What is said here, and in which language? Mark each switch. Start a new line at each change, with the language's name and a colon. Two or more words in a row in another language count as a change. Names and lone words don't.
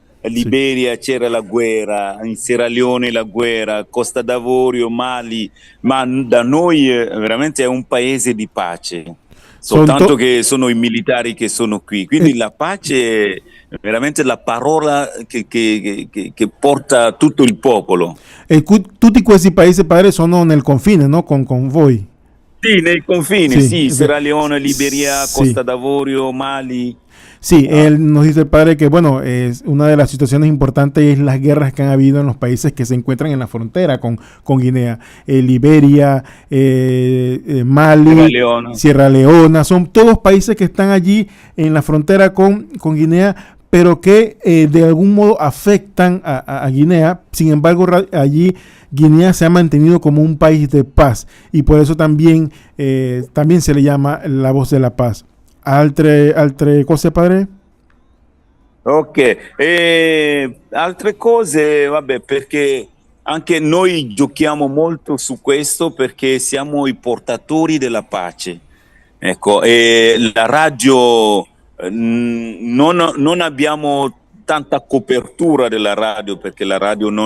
Italian: In Liberia c'era la guerra, in Sierra Leone la guerra, Costa d'Avorio, Mali, ma da noi veramente è un paese di pace, soltanto che sono i militari che sono qui, quindi la pace è veramente la parola che porta tutto il popolo. E tutti questi paesi, padre, sono nel confine, no? Con voi. Sì, nei confini, sì, Sierra Leone, Liberia, Costa d'Avorio, Mali.
Spanish: Sí, él nos dice el padre que, bueno, es una de las situaciones importantes es las guerras que han habido en los países que se encuentran en la frontera con Guinea. Liberia, Mali, Sierra Leona, son todos países que están allí en la frontera con Guinea, pero que de algún modo afectan a Guinea. Sin embargo, allí Guinea se ha mantenido como un país de paz y por eso también se le llama la voz de la paz.
Italian: Altre cose, padre? Ok, altre cose, vabbè, perché anche noi giochiamo molto su questo perché siamo i portatori della pace. Ecco, la radio non abbiamo tanta copertura della radio perché la radio non